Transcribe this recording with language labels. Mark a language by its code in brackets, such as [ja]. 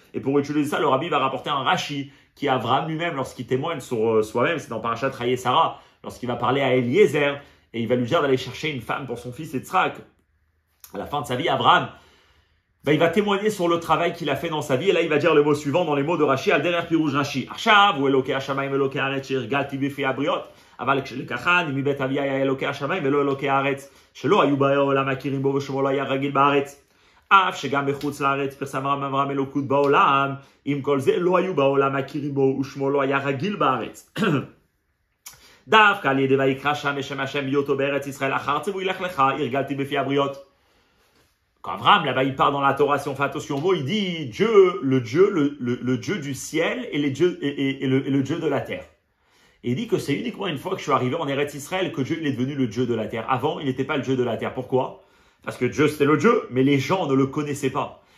[fr] Et pour utiliser ça, le Rabbi va rapporter un Rashi qui est Abraham lui-même lorsqu'il témoigne sur soi-même, c'est dans Parashat Raye Sarah, lorsqu'il va parler à Eliezer et il va lui dire d'aller chercher une femme pour son fils Yitzhak. À la fin de sa vie, Abraham, il va témoigner sur le travail qu'il a fait dans sa vie. Et là, il va dire le mot suivant dans les mots de Rashi, [he] al derer pirouj Rashi. Achav, ou Elokei Hashamayim, Elokei Haaretz, שהרגלתי בפי הבריות. אבל כשלקחני מבית אבי היה אלוקי השמיים ולא אלוקי הארץ, שלא היו בעולם מכירים בו ושמו לא היה רגיל בארץ. אף שגם בחוץ לארץ פרסם אברהם אלוקות בעולם, עם כל זה לא היו בעולם מכירים בו ושמו לא היה רגיל בארץ. דווקא על ידי ויקרא שם בשם השם בהיותו בארץ ישראל אחר ציווי לך לך, הרגלתי בפי הבריות. [fr] Quand Abraham, là-bas, il part dans la Torah, si on fait attention au mot, il dit Dieu, le Dieu du ciel et, le Dieu de la terre. Et il dit que c'est uniquement une fois que je suis arrivé en Eretz Israël que Dieu il est devenu le Dieu de la terre. Avant, il n'était pas le Dieu de la terre. Pourquoi? Parce que Dieu, c'était le Dieu, mais les gens ne le connaissaient pas.